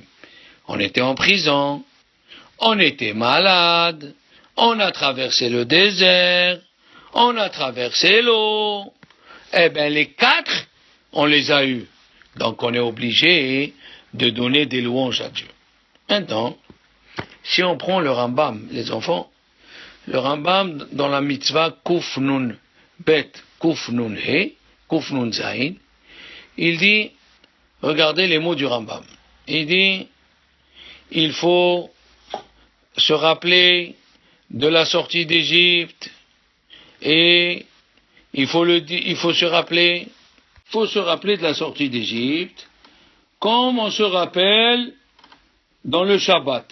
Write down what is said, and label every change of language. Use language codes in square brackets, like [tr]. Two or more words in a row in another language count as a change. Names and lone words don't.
[fr] On était en prison, on était malade, on a traversé le désert, on a traversé l'eau. Eh bien, les 4, on les a eus. Donc, on est obligé de donner des louanges à Dieu. Maintenant, si on prend le Rambam, les enfants, le Rambam, dans la mitzvah [he] קוף נון בית קוף נון הא קוף נון זין, [fr] il dit, regardez les mots du Rambam. Il dit, il faut se rappeler de la sortie d'Égypte, et il faut se rappeler de la sortie d'Égypte, comme on se rappelle dans le Shabbat.